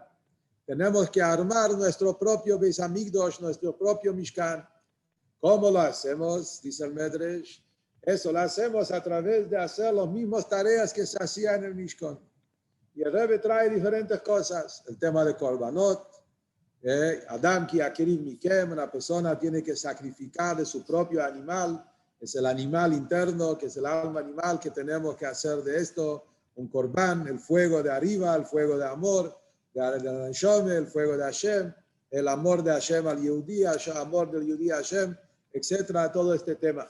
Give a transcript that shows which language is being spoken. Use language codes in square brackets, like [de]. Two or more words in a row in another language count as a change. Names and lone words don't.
[es] Tenemos que armar nuestro propio Beis Hamikdash, nuestro propio Mishkan. ¿Cómo lo hacemos? Dice el Medrash. Eso lo hacemos a través de hacer las mismas tareas que se hacían en el Mishkan. Y el Rebbe trae diferentes cosas. El tema de Korbanot. [he] אדם כי יקריב מכם, [es] una persona tiene que sacrificar de su propio animal. Es el animal interno, que es el alma animal, que tenemos que hacer de esto un corbán, el fuego de arriba, el fuego de amor, de Neshome, el fuego de Hashem, el amor de Hashem al Yehudí, el amor del Yehudí a Hashem, etcétera, todo este tema.